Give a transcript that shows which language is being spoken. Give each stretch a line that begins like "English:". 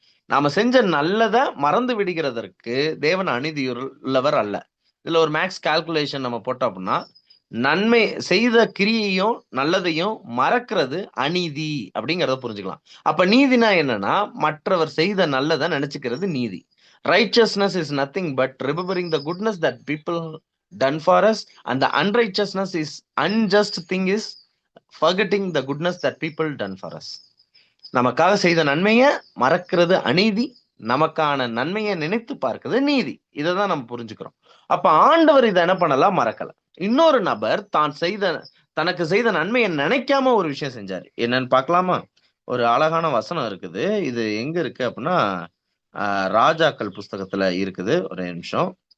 Tamil: நாம செஞ்ச நல்லதை மறந்து விடுகிறதற்கு தேவன் அநீதியுள்ளவர் அல்ல. இதுல ஒரு மேக்ஸ் கால்குலேஷன் நம்ம போட்டோம் அப்படின்னா, நன்மை செய்த கிரியையும் நல்லதையும் மறக்கிறது அநீதி அப்படிங்கிறத புரிஞ்சுக்கலாம். அப்ப நீதினா என்னன்னா, மற்றவர் செய்த நல்லதை நினைச்சுக்கிறது நீதி.
English: Righteousness is nothing but remembering the goodness that people done for us, and the unrighteousness is unjust thing is forgetting the goodness that people done for us.
Tamil: நமக்காக செய்த நன்மையை மறக்கிறது அநீதி, நமக்கான நன்மையை நினைத்து பார்க்கிறது நீதி. இதைதான் நம்ம புரிஞ்சுக்கிறோம். அப்ப ஆண்டவர் இதை என்ன பண்ணலாம்? மறக்கல. இன்னொரு நபர் தனக்கு செய்த நன்மையை நினைக்காம ஒரு விஷயம் செஞ்சாரு. என்னன்னு பார்க்கலாமா? ஒரு அழகான வசனம் இருக்குது. இது எங்க இருக்கு அப்படின்னா, ராஜாக்கள் புஸ்தகத்துல இருக்குது. ஒரு நிமிஷம்.